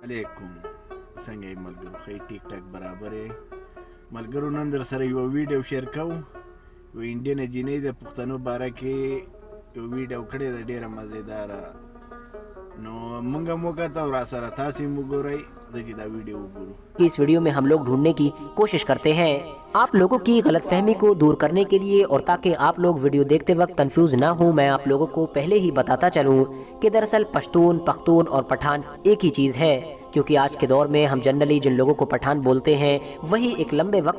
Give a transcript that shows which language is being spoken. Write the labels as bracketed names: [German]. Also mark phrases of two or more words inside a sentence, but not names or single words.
[Pashto] علیکم څنګه یې ملګرو ښه ټیک ټاک برابر یې ملګرو نن در سره یوه ویډیو شیر کوو یو انډین جینۍ د پښتنو باره کې یو ویډیو کړې ده ډېره مزېداره نو موږ هم وکته او راسره تاسې هم وګورئ زه چې دا ویډیو وګورو [Urdu] اس ویڈیو میں ہم لوگ ڈھونڈنے کی کوشش کرتے ہیں آپ لوگوں کی غلط فہمی کو دور کرنے کے لیے اور تاکہ آپ لوگ ویڈیو دیکھتے وقت کنفیوز نہ ہوں میں آپ لوگوں کو پہلے ہی بتاتا چلوں کہ دراصل پشتون اور پٹھان ایک ہی چیز ہے کیونکہ آج کے دور میں ہم جنرلی جن لوگوں کو پٹھان بولتے ہیں وہی ایک لمبے وقت